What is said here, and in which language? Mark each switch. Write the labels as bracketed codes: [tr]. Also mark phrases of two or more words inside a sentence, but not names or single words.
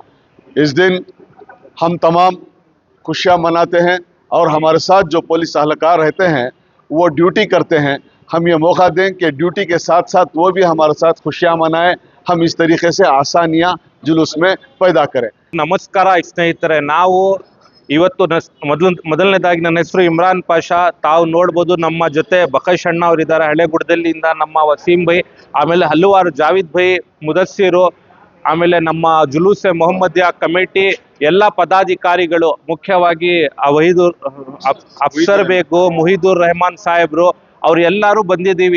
[hi] इस दिन हम तमाम खुशियाँ मनाते हैं और हमारे साथ जो पुलिस अहलकार रहते हैं वो ड्यूटी करते हैं। हम ये मौका दें कि ड्यूटी के साथ साथ वो भी हमारे साथ खुशियाँ मनाएं। हम इस तरीके से आसानियाँ जुलूस में पैदा करें। [kn] ನಮಸ್ಕಾರ ಸ್ನೇಹಿತರೆ, ನಾವು ಇವತ್ತು ಮೊದಲನೇದಾಗಿ ನನ್ನ ಹೆಸರು ಇಮ್ರಾನ್ ಪಾಷಾ. ತಾವು ನೋಡ್ಬೋದು ನಮ್ಮ ಜೊತೆ ಬಕಶ್ ಅಣ್ಣ ಅವರಿದ್ದಾರೆ ಹಳೆಗುಡದಲ್ಲಿಂದ, ನಮ್ಮ ವಸೀಂ ಭೈ, ಆಮೇಲೆ ಹಲವಾರು ಜಾವಿದ್ ಭೈ, ಮುದಸ್ಸಿರು, ಆಮೇಲೆ ನಮ್ಮ ಜುಲೂಸೆ ಮೊಹಮ್ಮದಿಯಾ ಕಮಿಟಿ ಎಲ್ಲ ಪದಾಧಿಕಾರಿಗಳು, ಮುಖ್ಯವಾಗಿ ವಹೀದುರ್ ಅಫ್ಸರ್ ಬೇಗು, ಮುಹಿದುರ್ ರೆಹಮಾನ್ ಸಾಹೇಬ್ರು, ಅವ್ರು ಎಲ್ಲರೂ ಬಂದಿದ್ದೀವಿ.